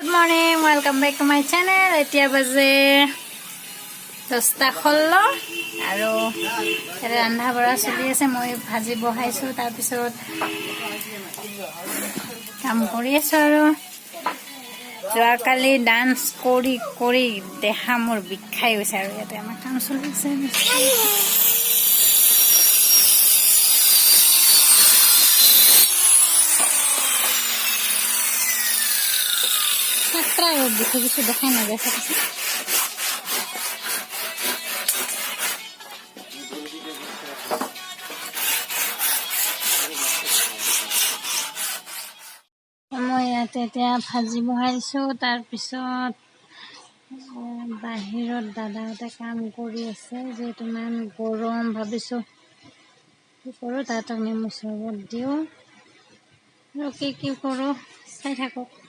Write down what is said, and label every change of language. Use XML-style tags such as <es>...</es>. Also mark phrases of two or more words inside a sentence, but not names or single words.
<en>morning, welcome back to my channel.</en> <as>এতিয়া বাজে 10:16 আৰু ৰন্ধা বঢ়া চলি আছে। মই ভাজি বহাইছো, তাৰ পিছত কাম কৰি আছো আৰু যোৱাকালি ডান্স কৰি কৰি দেহা মোৰ বিষাই গৈছে আৰু ইয়াতে আমাৰ কাম চলি আছে। দেখো কিছু দেখাই না দেখা মই ইয়াতে এতিয়া ভাজি বহাইছো। তাৰপিছত বাহিৰত দাদাহঁতে কাম কৰি আছে, যিহেতু ইমান গৰম ভাবিছো কি কৰোঁ, তাহাঁতক নেমু চৰবত দিওঁ আৰু কি কৰোঁ চাই থাকক।</as>